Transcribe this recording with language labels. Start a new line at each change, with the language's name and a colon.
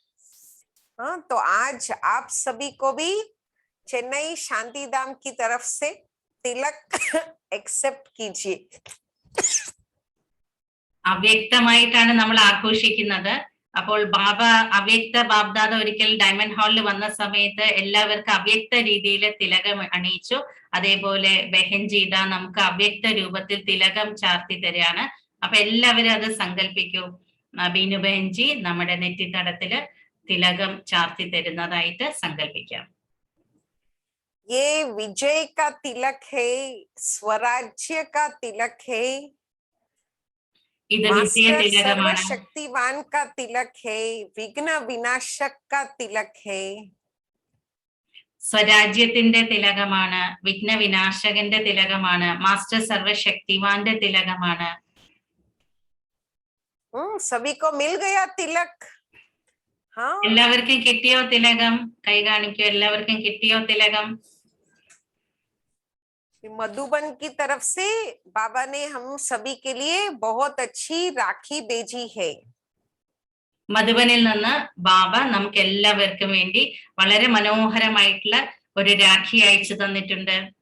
Hindi: हाँ, तो आज आप सभी को भी चेन्नई शांतिधाम की तरफ से तिलक एक्सेप्ट कीजिए.
Malayalam: അവ്യക്തമായിട്ടാണ് നമ്മൾ ആഘോഷിക്കുന്നത്. അപ്പോൾ ബാബ അവ്യക്ത ബാബ്ദാദ ഒരിക്കൽ ഡയമണ്ട് ഹാളിൽ വന്ന സമയത്ത് എല്ലാവർക്കും അവ്യക്ത രീതിയിൽ തിലകം അണിയിച്ചു. അതേപോലെ ബെഹൻജീദ നമുക്ക് അവ്യക്ത രൂപത്തിൽ തിലകം ചാർത്തി തരികയാണ്. അപ്പൊ എല്ലാവരും അത് സങ്കല്പിക്കൂ. ബീനു ബെഹൻജി നമ്മുടെ നെറ്റിത്തടത്തില് തിലകം ചാർത്തി തരുന്നതായിട്ട് സങ്കല്പിക്കാം.
Hindi: ये विजय का तिलक है, स्वराज्य का तिलक है,
Malayalam: ഇത് വിജയ തിലകമാണ്.
Hindi: शक्तिवान का तिलक है, विघ्न विनाशक का तिलक है.
Malayalam: സ്വരാജ്യത്തിന്റെ തിലകമാണ്, വിഘ്നവിനാശകന്റെ തിലകമാണ്, മാസ്റ്റർ സർവശക്തിവാന്റെ തിലകമാണ്.
Hindi: सभी को मिल गया तिलक. हाँ,
Malayalam: എല്ലാവർക്കും കിട്ടിയോ തിലകം? കൈ കാണിക്കോ. എല്ലാവർക്കും കിട്ടിയോ തിലകം?
Hindi: मधुबन की तरफ से बाबा ने हम सभी के लिए बहुत अच्छी राखी भेजी है.
Malayalam: മധുബനിൽ നിന്ന് ബാബ നമുക്ക് എല്ലാവർക്കും വേണ്ടി വളരെ മനോഹരമായിട്ടുള്ള ഒരു രാഖി അയച്ചു തന്നിട്ടുണ്ട്.